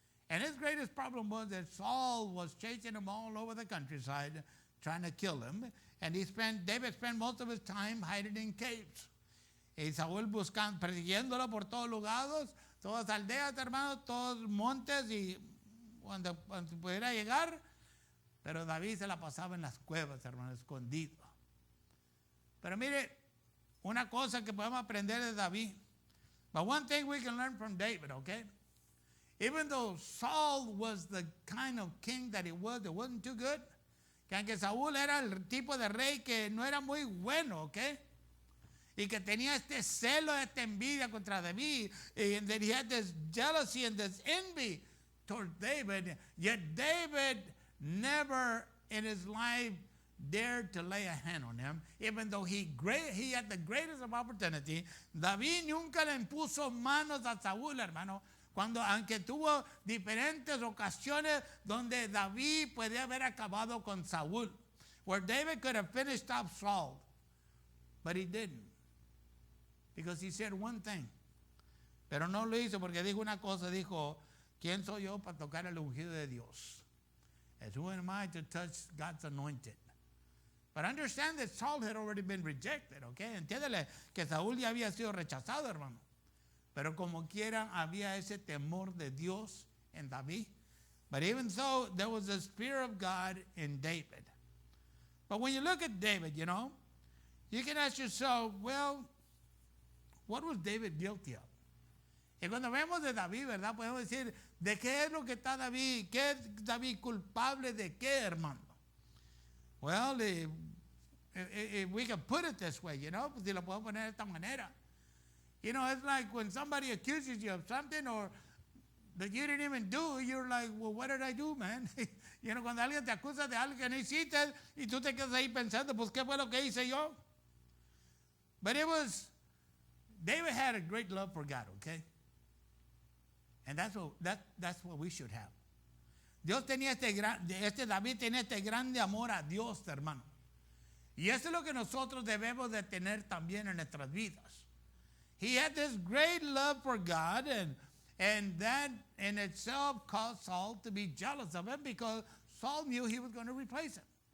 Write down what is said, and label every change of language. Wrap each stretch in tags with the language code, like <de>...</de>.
<en>And his greatest problem was that Saul was chasing him all over the countryside, trying to kill him. And David spent most of his time hiding in caves.</en> <es>Y Saúl persiguiéndolo por todos lugares, todas aldeas, hermano, todos montes y cuando pudiera llegar. Pero David se la pasaba en las cuevas, hermano, escondido. Pero mire, una cosa que podemos aprender de David.</es> <en>But one thing we can learn from David, okay? Even though Saul was the kind of king that he was, it wasn't too good.</en> <es>Que aunque Saúl era el tipo de rey que no era muy bueno, okay? Y que tenía este celo, esta envidia contra David.</es> <en>And that he had this jealousy and this envy towards David. Yet David never in his life dared to lay a hand on him, even though he had the greatest of opportunity.</en> <es>David nunca le impuso manos a Saúl, hermano, aunque tuvo diferentes ocasiones donde David podía haber acabado con Saúl,</es> <en>where David could have finished off Saul, but he didn't, because he said one thing,</en> <es>pero no lo hizo porque dijo una cosa, dijo, ¿quién soy yo para tocar el ungido de Dios?</es> <en>As who am I to touch God's anointed? But understand that Saul had already been rejected, okay?</en> <es>Entiéndele que Saúl ya había sido rechazado, hermano. Pero como quiera, había ese temor de Dios en David.</es> <en>But even so, there was the Spirit of God in David. But when you look at David, you can ask yourself, well, what was David guilty of?</en> <es>Y cuando vemos de David, ¿verdad? Podemos decir, ¿de qué es lo que está David? ¿Qué es David culpable de qué, hermano?</es> <en>Well, if we can put it this way,</en> <es>si lo puedo poner de esta manera.</es> <en>It's like when somebody accuses you of something or that you didn't even do, you're like, well, what did I do, man?</en> <es>Cuando alguien te acusa de algo que no hiciste y tú te quedas ahí pensando, pues, ¿qué fue lo que hice yo?</es> <en>But David had a great love for God, okay? And that's what we should have.</en> <es>David tenía este grande amor a Dios, hermano. Y eso es lo que nosotros debemos de tener también en nuestras vidas.</es> <en>He had this great love for God, and that in itself caused Saul to be jealous of him because Saul knew he was going to replace him.</en>